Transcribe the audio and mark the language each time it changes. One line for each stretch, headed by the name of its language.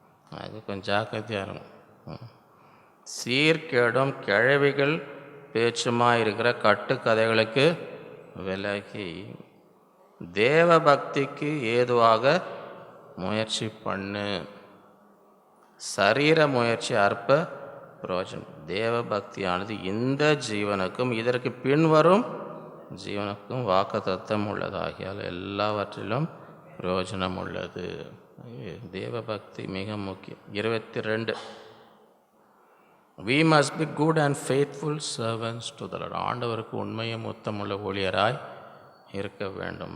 Tamil: அது கொஞ்சம் ஜாக்கிரதையாக இருக்கும். சீர்கேடும் கிழவிகள் பேச்சுமா இருக்கிற கட்டுக்கதைகளுக்கு விலகி தேவ பக்திக்கு ஏதுவாக முயற்சி பண்ணு. சரீர முயற்சி அற்ப பிரயோஜனம். தேவ பக்தியானது இந்த ஜீவனுக்கும் இதற்கு பின்வரும் ஜீவனுக்கும் வாக்குத்தத்தம் உள்ளதாகியால் எல்லாவற்றிலும் பிரயோஜனம் உள்ளது. தேவ பக்தி மிக முக்கியம்.
English: 22 We must be good and faithful servants to the Lord.
Tamil: ஆண்டவருக்கு உண்மையும் உத்தமுள்ள ஊழியராய் இருக்க வேண்டும்.